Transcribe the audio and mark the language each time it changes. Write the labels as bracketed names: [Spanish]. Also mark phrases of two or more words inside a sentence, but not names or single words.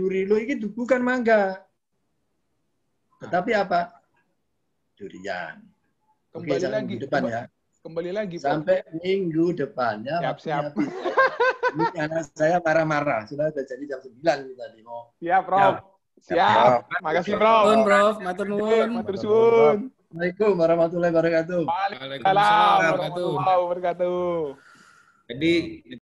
[Indonesian] Loh, ini bukan mangga. Tetapi apa? Durian. Oke, sampai minggu depan ya. Kembali lagi, Prof. Sampai minggu depannya. Siap. Ini anak saya marah-marah. Sudah jadi jam 9 tadi mau. Siap, Prof. Siap. Makasih, Prof. Prof. [Javanese] Matur nuwun. Matur suwun. [Arabic] السلام عليكم ورحمة الله وبركاته. وعليكم السلام ورحمة الله وبركاته. [Indonesian] Jadi